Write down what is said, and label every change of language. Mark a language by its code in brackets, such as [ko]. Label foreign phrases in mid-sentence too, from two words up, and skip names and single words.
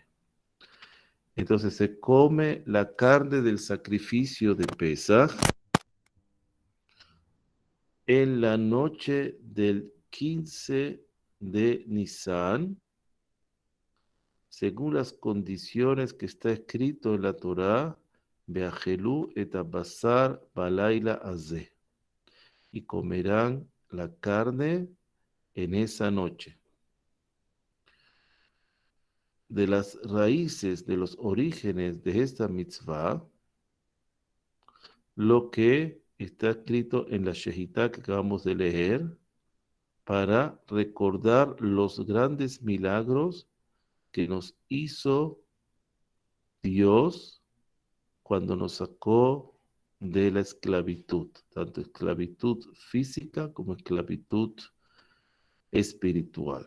[es] Entonces se come la carne del sacrificio de Pesaj en la noche del 15 de Nisan, según las condiciones que está escrito en la Torá, [he] ואכלו את הבשר בלילה הזה, [es] y comerán la carne en esa noche. De las raíces, de los orígenes de esta mitzvah, lo que está escrito en la Shehitá que acabamos de leer, para recordar los grandes milagros que nos hizo Dios cuando nos sacó de la esclavitud, tanto esclavitud física como esclavitud espiritual.